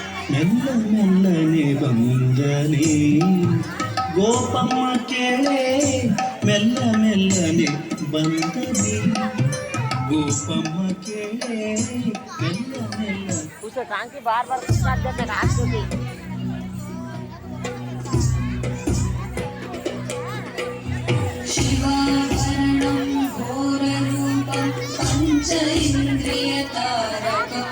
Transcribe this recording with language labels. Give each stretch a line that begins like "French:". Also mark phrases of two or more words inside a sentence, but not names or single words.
Kannada: ಮೆಲ್ಲ ಮೆಲ್ಲನೆ ಬಂದನೆ ಗೋಪಮ್ಮ ಕೇಳೆ ಮೆಲ್ಲ ಮೆಲ್ಲನೆ ಬಂದನೆ ಗೋಪಮ್ಮ ಕೇಳೆ ಮೆಲ್ಲ ಮೆಲ್ಲ
Hindi: उसे टांकी बार बार काट देते रात को भी
Sanskrit: शिवाभरणं घोररूपं पंच इंद्रिय तारकं